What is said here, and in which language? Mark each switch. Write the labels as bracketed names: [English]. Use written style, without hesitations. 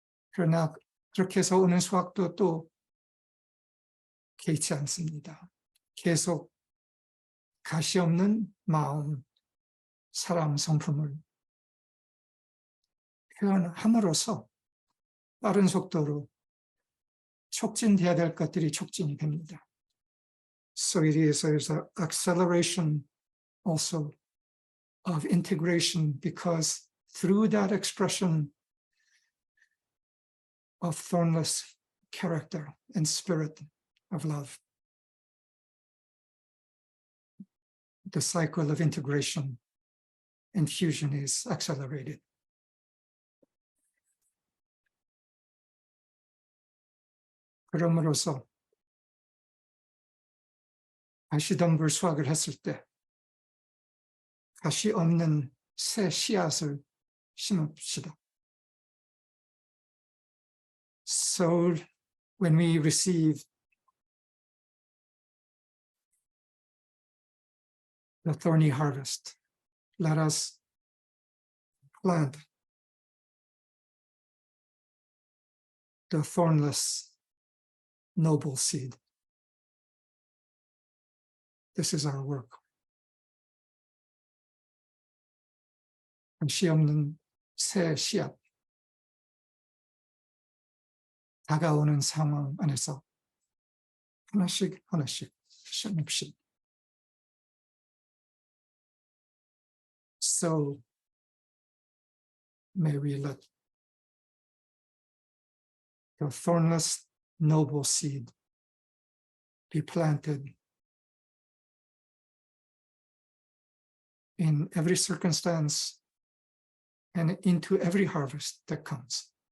[Korean] 그러나 그렇게 해서 오는 수확도 또 개의치 않습니다. 계속 가시 없는 마음, 사랑, 성품을 표현함으로써 빠른 속도로 촉진돼야 될 것들이 촉진이 됩니다. [English] So it is an acceleration also of integration, because through that expression of thornless character and spirit of love, the cycle of integration and fusion is accelerated. [Korean] 그럼으로써 가시덤불 수확을 했을 때 가시 없는 새 씨앗을 심읍시다. [English] So when we receive the thorny harvest, let us plant the thornless noble seed. This is our work. [Korean] 씨 없는 새 씨앗, 다가오는 상황 안에서 하나씩 하나씩 심읍시다. [English] So may we let the thornless noble seed be planted in every circumstance and into every harvest that comes.